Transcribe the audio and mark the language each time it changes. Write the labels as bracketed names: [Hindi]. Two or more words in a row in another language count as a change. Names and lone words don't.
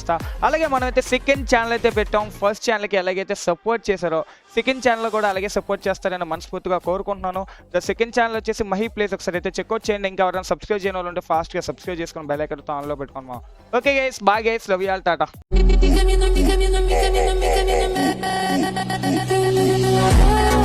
[Telugu] అలాగే మనం అయితే [English] second channel [Telugu] అయితే పెట్టాం. [English] first channel-ki [Telugu] ఎలాగైతే సపోర్ట్ చేశారో [English] second channel [Telugu] కూడా అలాగే సపోర్ట్ చేస్తారని మనస్ఫూర్తిగా కోరుకుంటున్నాను. [English] the second channel [Telugu] వచ్చేసి మహి ప్లేస్, ఒకసారి అయితే చెక్అవుట్ చేయండి. ఇంకా ఎవరైనా సబ్స్క్రైబ్ చేయని వాళ్ళు ఉంటే ఫాస్ట్గా సబ్స్క్రైబ్ చేసుకొని [English] bell icon on-lo [Telugu] పెట్టుకున్నాం. [English] okay guys, bye guys, love you all, tata. [Spanish] Mi camino, mi camino, mi camino, mi camino, mi camino.